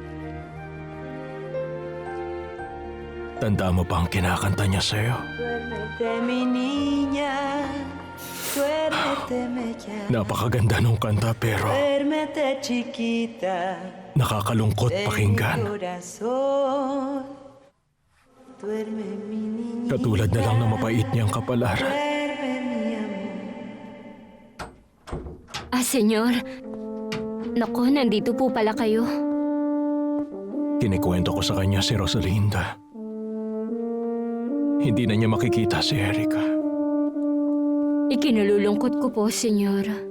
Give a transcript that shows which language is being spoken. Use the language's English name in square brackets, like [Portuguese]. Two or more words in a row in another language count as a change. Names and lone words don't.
[Filipino] Tanda mo pa ang kinakanta niya sa'yo? [Spanish] Duérmete, mi niña, duérmete, bella. [Filipino] Napakaganda nung kanta pero [Spanish] Duérmete, chiquita, [Filipino] nakakalungkot [Spanish] de mi [Filipino] pakinggan. [Spanish] corazón. Duerme, mi niña, [Filipino] Katulad na lang na mapait niyang kapalaran. [Spanish] duerme, mi amor. [Filipino] Senyor. Naku, nandito po pala kayo. Kinikwento ko sa kanya si Rosalinda. Hindi na niya makikita si Erica. Ikinalulungkot ko po, senyor.